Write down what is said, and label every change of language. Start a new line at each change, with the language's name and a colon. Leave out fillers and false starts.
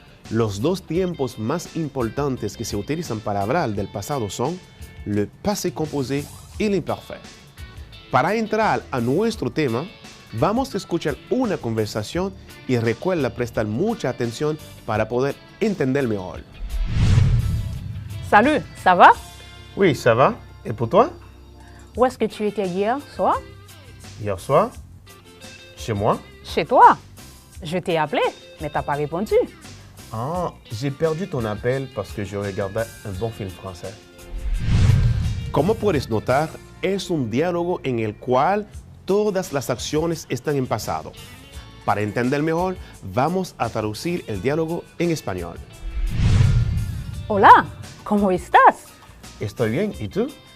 Spanish: Los 2 tiempos más importantes que se utilizan para hablar del pasado son le passé composé y l'imparfait. Para entrar a nuestro tema, vamos a escuchar una conversación y recuerda prestar mucha atención para poder entender mejor.
French: Salut, ça va? Oui, ça va. Et pour toi? Où est-ce que tu étais hier soir? Hier soir? Chez moi? Chez toi. Je t'ai appelé, mais t'as pas répondu. Ah, j'ai perdu ton appel parce que je regardais un bon film français.
Spanish: Como puedes notar, es un diálogo en el cual todas las acciones están en pasado. Para entender mejor, vamos a traducir el diálogo en español. Hola, ¿cómo estás? Estoy bien, ¿y tú?